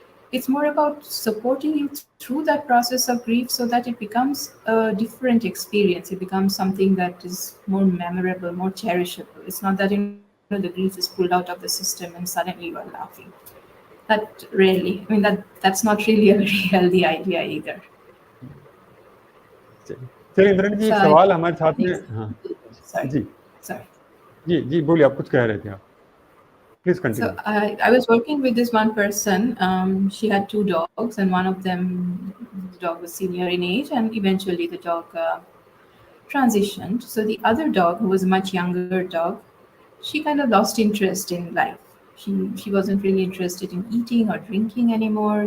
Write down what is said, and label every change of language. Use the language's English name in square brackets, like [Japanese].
[English] It's more about supporting you through that process of grief so that it becomes a different experience. It becomes something that is more memorable, more cherishable. It's not that the grief is pulled out of the system and suddenly you are laughing. That rarely, that's not really a very healthy idea either. [Hindi] चलिए इंद्राणी जी, एक सवाल हमारे साथ में, हाँ [English] Sorry. [Hindi] जी बोलिए, आप कुछ कह रहे थे आप, please continue. [English] So I was working with this one person. She had 2 dogs, and one of them, the dog was senior in age, and eventually the dog transitioned. So the other dog, who was a much younger dog, she kind of lost interest in life. She wasn't really interested in eating or drinking anymore.